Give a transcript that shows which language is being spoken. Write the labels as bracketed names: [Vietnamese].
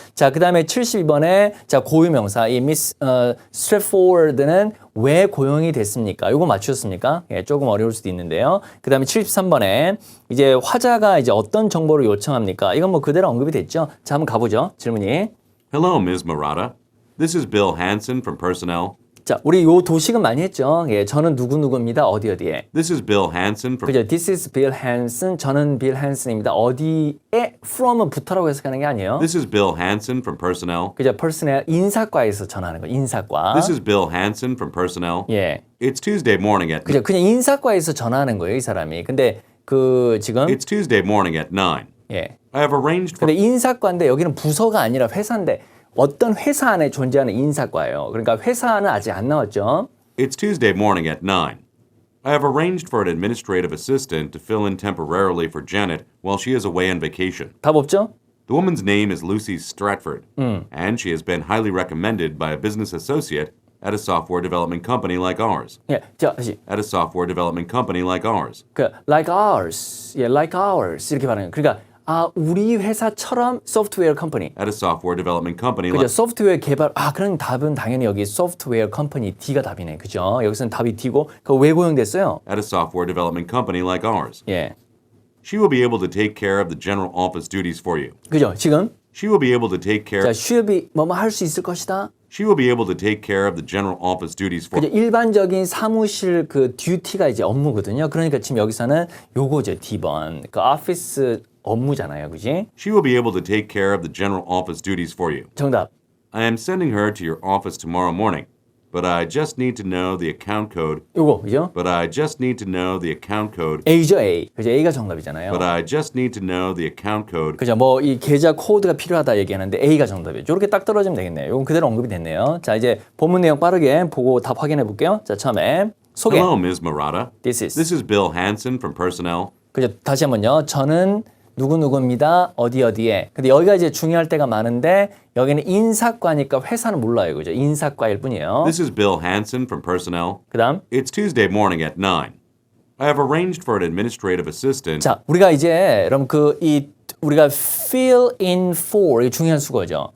[Korean] 자, 그다음에 72번에 자, 고유명사 이 미스 straightforward는 왜 고용이 됐습니까? 이거 맞추셨습니까? 예, 조금 어려울 수도 있는데요. 그다음에 73번에 이제 화자가 이제 어떤 정보를 요청합니까? 이건 뭐 그대로 언급이 됐죠. 자, 한번 가보죠. 질문이. [English] Hello, Ms. Murata. This is Bill Hansen from Personnel. [Korean] 자, 우리 요 도식은 많이 했죠. 예, 저는 누구누구입니다. 어디에. [English] This is Bill Hansen from [Korean] 그죠? [English] This is Bill Hansen. [Korean] 저는 빌 한슨입니다. 어디에 from은 부터라고 해석하는 게 아니에요. [English] This is Bill Hansen from Personnel. [Korean] 그죠? personnel 인사과에서 전하는 거. 인사과. [English] This is Bill Hansen from Personnel. [Korean] 예. [English] It's Tuesday morning at [Korean] 그죠? 그냥 인사과에서 전하는 거예요, 이 사람이. 근데 그 지금 [English] It's Tuesday morning at 9. [Korean] 예. [English] I have arranged for [Korean] 근데 인사과인데 여기는 부서가 아니라 회사인데 어떤 회사 안에 존재하는 인사과예요. 그러니까 회사는 아직 안 나왔죠. [English] It's Tuesday morning at 9. I have arranged for an administrative assistant to fill in temporarily for Janet while she is away on vacation. [Korean] 답 없죠? [English] The woman's name is Lucy Stratford, and she has been highly recommended by a business associate at a software development company like ours. [Korean] 예, 자, 다시. [English] At a software development company like ours. [Korean] 그 [English] like ours, [Korean] 예, like ours 이렇게 말하는 거예요. 그러니까 우리 회사처럼 소프트웨어 컴퍼니. [English] At a software development company [Korean] 그죠? [English] like [Korean] 소프트웨어 개발. 그런 답은 당연히 여기 소프트웨어 컴퍼니 D가 답이네. 그죠? 여기서는 답이 D고 그 왜 고용됐어요? [English] at a software development company like ours. [Korean] 예. [English] She will be able to take care of the general office duties for you. [Korean] 그죠? 지금 [English] She will be able to take care [Korean] 자, should 뭐뭐 할 수 있을 것이다. [English] She will be able to take care of the general office duties for [Korean] 그죠? 일반적인 사무실 그 듀티가 이제 업무거든요. 그러니까 지금 여기서는 요거죠. D번. 그 오피스 업무잖아요. 그지? [English] She will be able to take care of the general office duties for you. [Korean] 정답. [English] I am sending her to your office tomorrow morning, but I just need to know the account code. [Korean] 요거. 그죠? [English] But I just need to know the account code. [Korean] A죠, A. 그죠? A가 정답이잖아요. [English] But I just need to know the account code. [Korean] 그죠? 뭐 이 계좌 코드가 필요하다 얘기하는데 A가 정답이에요. 이렇게 딱 떨어지면 되겠네요. 이건 그대로 언급이 됐네요. 자, 이제 본문 내용 빠르게 보고 답 확인해 볼게요. 자, 처음에 소개. [English] Hello, Ms. Murata. This is. This is Bill Hansen from Personnel. [Korean] 그죠? 다시 한번요. 저는 누구누구입니다. 어디에. 근데 여기가 이제 중요할 때가 많은데 여기는 인사과니까 회사는 몰라요. 그죠? 인사과일 뿐이에요. [English] This is Bill Hansen from Personnel. [Korean] 그다음. [English] It's Tuesday morning at 9. I have arranged for an administrative assistant. [Korean] 자, 우리가 이제 여러분 우리가 fill in for 이게 중요한 수거죠.